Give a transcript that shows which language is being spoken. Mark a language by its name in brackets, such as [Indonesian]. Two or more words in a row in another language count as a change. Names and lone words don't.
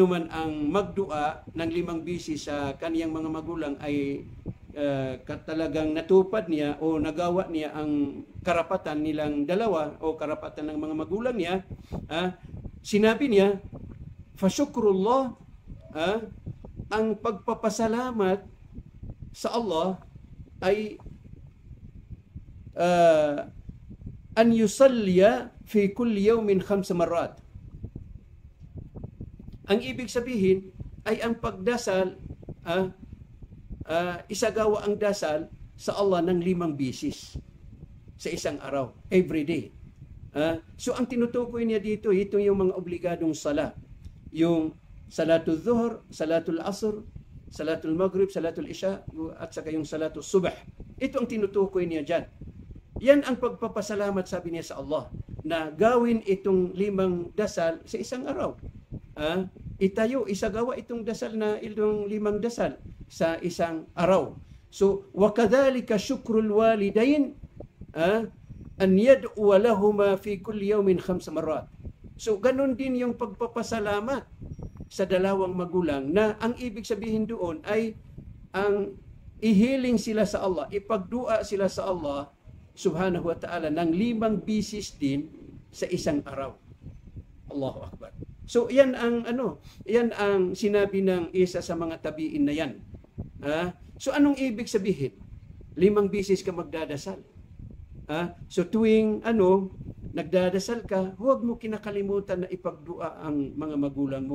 [Filipino] man ang magdua ng 5 bisis sa kaniyang mga magulang ay talagang natupad niya o nagawa niya ang karapatan nilang dalawa o karapatan ng mga magulang niya, sinabi niya, fasyukrullah, ang pagpapasalamat sa Allah ay [Arabic] أن يصلي في كل يوم 5 مرات. [Filipino] Ang ibig sabihin ay ang pagdasal, isagawa ang dasal sa Allah ng 5 bisis sa isang araw, [English] every day. [Filipino] So ang tinutukoy niya dito, ito yung mga obligadong sala. [Arabic] Yung صلاة الظهر صلاة العصر صلاة المغرب صلاة العشاء, [Filipino] at saka yung [Arabic] صلاة الصبح. [Filipino] Ito ang tinutukoy niya dyan. Yan ang pagpapasalamat, sabi niya sa Allah, na gawin itong 5 dasal sa isang araw. Isagawa itong dasal na itong 5 dasal sa isang araw. So, [Arabic] وكذلك شكر الوالدين أن يدعو لهما في كل يوم 5 مرات. [Filipino] So, ganun din yung pagpapasalamat sa dalawang magulang, na ang ibig sabihin doon ay ang ihiling sila sa Allah, ipagdua sila sa [Arabic] الله سبحانه وتعالى [Filipino] ng 5 bisis din sa isang araw. [Arabic] الله أكبر. [Filipino] So yan ang sinabi ng isa sa mga tabiin na yan. So anong ibig sabihin? 5 bisis ka magdadasal. So tuwing nagdadasal ka, huwag mo kinakalimutan na ipagdua ang mga magulang mo.